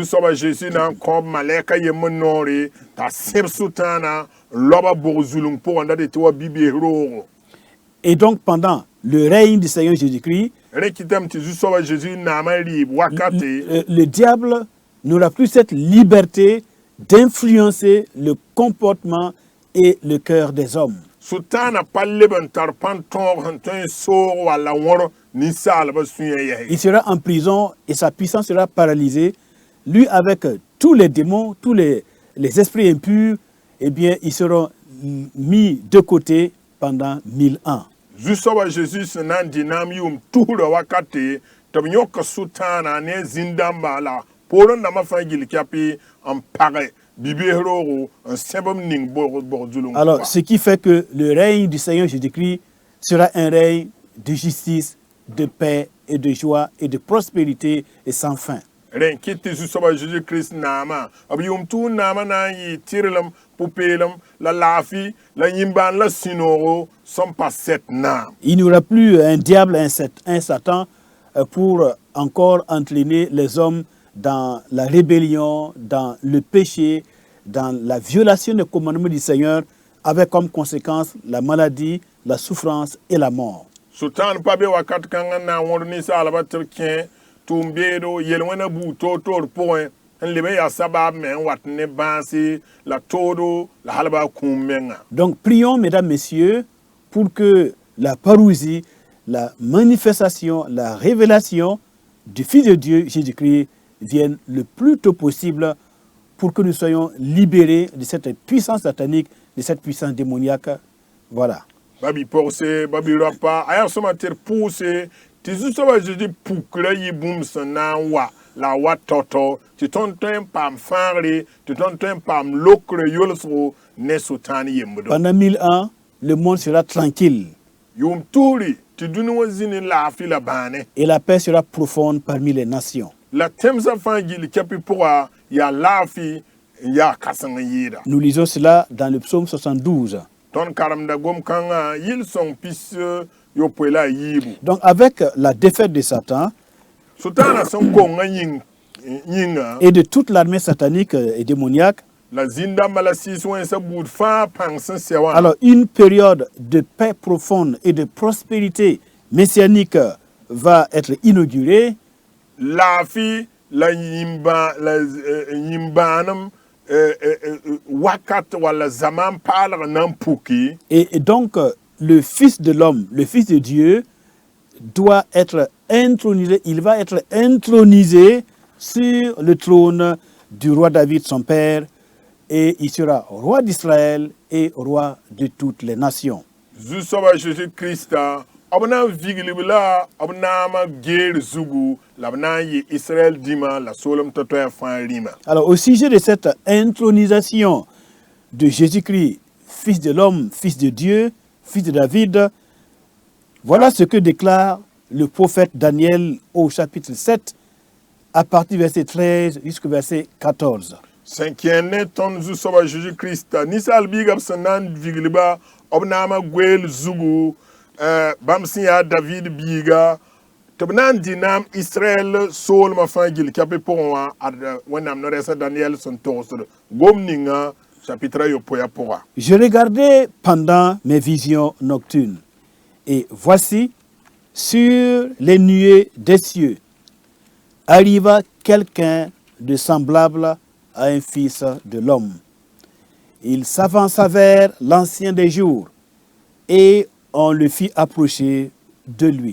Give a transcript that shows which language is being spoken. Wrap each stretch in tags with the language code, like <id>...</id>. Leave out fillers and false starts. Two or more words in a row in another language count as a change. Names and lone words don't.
<fr>Et donc pendant le règne du Seigneur Jésus-Christ, le diable n'aura plus cette liberté d'influencer le comportement et le cœur des hommes.</fr> <mos>Sultana pa leben tar pan tõog sẽn tõe n soog walla wõr ninsaalbã sũyã yɛse.</mos> <fr>Il sera en prison et sa puissance sera paralysée. Lui, avec tous les démons, tous les esprits impurs, eh bien, ils seront mis de côté pendant 1000 ans.</fr> <mos>Zu-soabã Zeezi sẽn na n dɩ naam yʋʋm tusra wakate tɩ b yõk Sultana ne zĩn-dãmbã la poorẽ-dãmbã fãa gil kɛpɩ n pag bibees roogo n sẽb b ning bog zulum.</mos> <fr>Alors, ce qui fait que le règne du Seigneur Jésus-Christ sera un règne de justice, de paix et de joie et de prospérité et sans fin.</fr> <mos>Ren kɩt tɩ Zu-soabã Zeezi-Kirist naamã b yʋʋm tʋʋm naamã na n yɩ tɩrlem, pʋ-peelem, la laafɩ, la yĩmbaan la sũ-noogo sẽn pa sɛt naam.</mos> <fr>Il n'y aura plus un diable, un Satan pour encore entraîner les hommes dans la rébellion, dans le péché, dans la violation des commandements du Seigneur, avec comme conséquence la maladie, la souffrance et la mort.</fr> <mos>Sultan pa be wakat kãngã n na n wõd ninsaalbã tɩ b kẽ tʋʋm beedo yel-wẽnã buu toor-toor pʋgẽ n leb n yaa sabaab me n wat ne bãase la toodo la hal baa kũum menga.</mos> <fr>Donc prions, mesdames, messieurs, pour que la parousie, la manifestation, la révélation du Fils de Dieu, Jésus-Christ, vienne le plus tôt possible pour que nous soyons libérés de cette puissance satanique, de cette puissance démoniaque. Voilà.</fr> <mos>Babi pʋgse, babi rapa, a yaa sõma tɩ d pʋʋse tɩ Zu-soabã Zeezi pukra yɩ bũmb sẽn na n wa la a wa tao-tao tɩ tõnd tõe n paam fãagre tɩ tõnd tõe n paam lokre yolsgo ne Sultan yembdo.</mos> <fr>Pendant 1000 ans, le monde sera tranquille</fr> <mos>Yʋʋm tusri tɩ dũni wã zĩni laafɩ la bãane.</mos> <fr>et la paix sera profonde parmi les nations.</fr> <mos>La tẽmsã fãa gill kɛpɩ pʋga yaa laafɩ n yaa kãseng n yɩɩda.</mos> <fr>Nous lisons cela dans le psaume 72.</fr> <mos>Tõnd karemda gom-kãngã yɩl-sõng pis yopoe la a yiibu.</mos> <fr>Donc avec la défaite de Satan</fr> <mos>Sultana sẽn kongã yĩnga</mos> <fr>et de toute l'armée satanique et démoniaque,</fr> <mos>la zĩn-dãmbã la sɩɩs wẽnsã buud fãa pãng sẽn sɛ wã.</mos> <fr>alors une période de paix profonde et de prospérité messianique va être inaugurée.</fr> <mos>Laafɩ la yĩmbaanem wakat walla zaman paalg na n puki.</mos> <fr>Et donc le Fils de l'homme, le Fils de Dieu, doit être intronisé, il va être intronisé sur le trône du roi David, son père, et il sera roi d'Israël et roi de toutes les nations.</fr> <mos>Zu-soabã Zeezi-Kiristã b na n viglb la b naamã geer zugu la b na n yɩ Israël dĩmã la soolem to-toɛɛ fãa rĩmã.</mos> <fr>Alors au sujet de cette intronisation de Jésus-Christ, Fils de l'homme, Fils de Dieu, Fils de David, voilà ce que déclare le prophète Daniel au chapitre 7, à partir du verset 13 jusqu'au verset 14.</fr> <mos>Sẽn kẽer ne tõnd Zu-soabã Zeezi-Kiristã ninsaal biigã b sẽn na n viglba b naamã goeel zugu bãmb sẽn yaa David biiga tɩ b na n dɩ naam Israɛl soolmã fãa gill kɛpɩ pʋgẽ wã ad wẽnnaam no-rɛɛsã Daniel sẽn togsd gom ninga chapitre yopoya pʋga.</mos> <fr>Je regardais pendant mes visions nocturnes, et voici, sur les nuées des cieux, arriva quelqu'un de semblable à un fils de l'homme. Il s'avança vers l'ancien des jours, et on le fit approcher de lui.</fr>